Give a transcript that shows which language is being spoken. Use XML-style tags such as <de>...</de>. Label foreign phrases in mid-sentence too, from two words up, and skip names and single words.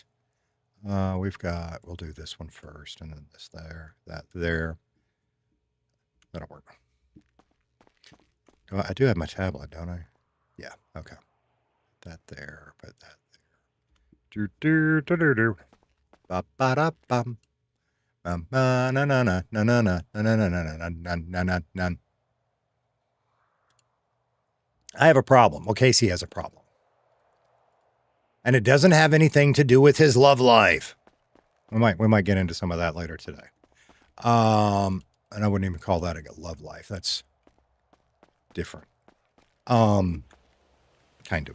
<en>We'll do this one first, and then this there, that there. That'll work. I do have my tablet, don't I? Yeah, okay. That there, put that there. Do do do do do. Ba ba da bum. Na na na na na na na na na na na na na na. I have a problem. Well, Casey has a problem. And it doesn't have anything to do with his love life. We might get into some of that later today. And I wouldn't even call that a love life. That's different. Kind of.</en>